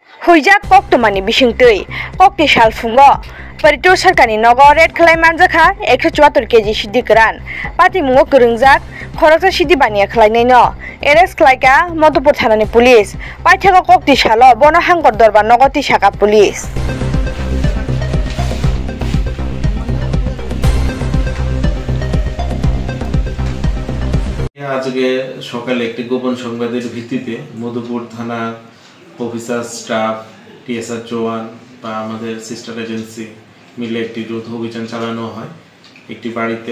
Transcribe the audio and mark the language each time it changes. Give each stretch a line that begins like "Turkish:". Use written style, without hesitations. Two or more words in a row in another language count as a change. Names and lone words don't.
Kok Borok: Huijak Poktomani Bishingtui, Pokti Shalfungo, Parito Sarkani Nogo, Red Klaimanzaka, 174 kg Shidikran, Pati Mungo Kurungzak, Korota Shidibania Klainino, Eres Klaika, Motopotanani Police, Pataka Kokti Shalo, Bona Hangor Dorba Nogoti Shaka Police.
Bangla: আজকে সকালে একটি গোপন সংবাদের ভিত্তিতে মধুপুর থানা অফিসার স্টাফ টিএসআর জওয়ান বা আমাদের সিস্টার এজেন্সি মিলে একটি যৌথ অভিযান চালানো হয় একটি বাড়িতে।